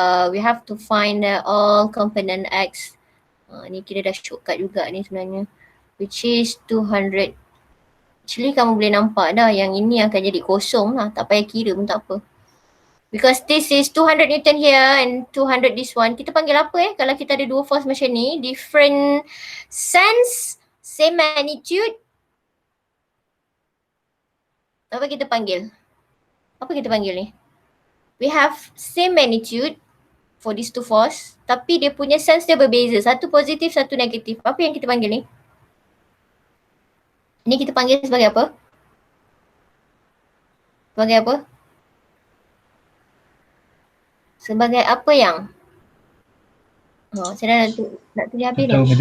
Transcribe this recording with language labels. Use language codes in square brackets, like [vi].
[en] We have to find all component x. [ms] Ni kira dah shortcut juga ni sebenarnya. [en] Which is 200. Actually [ms] kamu boleh nampak dah yang ini akan jadi kosong lah. Tak payah kira pun tak apa. [en] Because this is 200 Newton here and 200 this one. [ms] Kita panggil apa kalau kita ada dua force macam ni? [en] Different sense, same magnitude. [ms] Apa kita panggil? Apa kita panggil ni? [en] We have same magnitude for these two force. [ms] Tapi dia punya sense dia berbeza. Satu positif, satu negatif. Apa yang kita panggil ni? Ini kita panggil sebagai apa? Sebagai apa? Sebagai apa yang? Saya dah nak tulis habis ni.